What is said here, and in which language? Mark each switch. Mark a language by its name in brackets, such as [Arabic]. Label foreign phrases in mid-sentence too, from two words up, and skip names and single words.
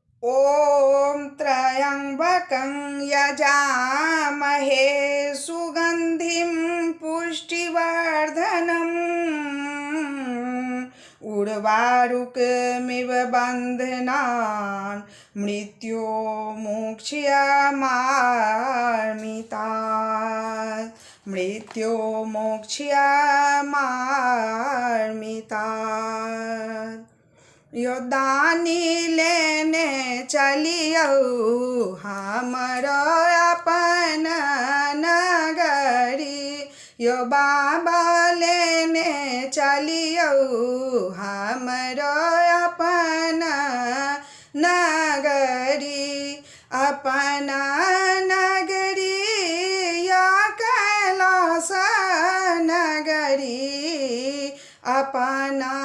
[Sanskrit] ॐ त्र्यम्बकं यजामहे सुगन्धिं पुष्टिवर्धनम् उर्वारुकमिव बन्धनान् [Maithili] मृत्युमोक्ष्यमार्मितात् यो दानी लेने चलियो हमरो अपन नगरी यो बाबा लेने चलियो हमरो अपन नगरी अपन नगरी या कैलास नगरी अपन